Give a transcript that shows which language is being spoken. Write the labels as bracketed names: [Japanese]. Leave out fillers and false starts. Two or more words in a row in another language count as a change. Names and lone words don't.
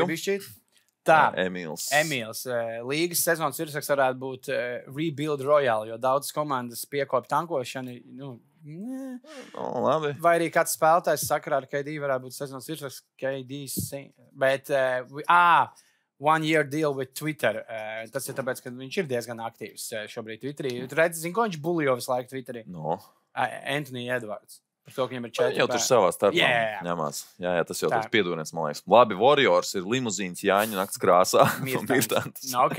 [Latvian] Tā, Emīls. Līgas sezonas virsraksts varētu būt [English] Rebuild Royale, [Latvian] jo daudzas komandas piekopja tankošanu. Labi. Vai arī kāds spēlētājs sakarā ar KD varētu būt sezonas virsraksts KD. [English] Bet, 1 year deal with Twitter. [Latvian] Tas ir tāpēc, ka viņš ir diezgan aktīvs šobrīd Twitterī. Tu redzi, ko viņš buljo visu laiku Twitterī? Anthony Edwards. Par to, ka viņam ir 4. Jau tur savā starpā ņemās. Jā, tas jau tāds piedodiens, man liekas. Labi, Warriors ir limuzīns Jāņu nakts krāsā. Mirtants. Ok.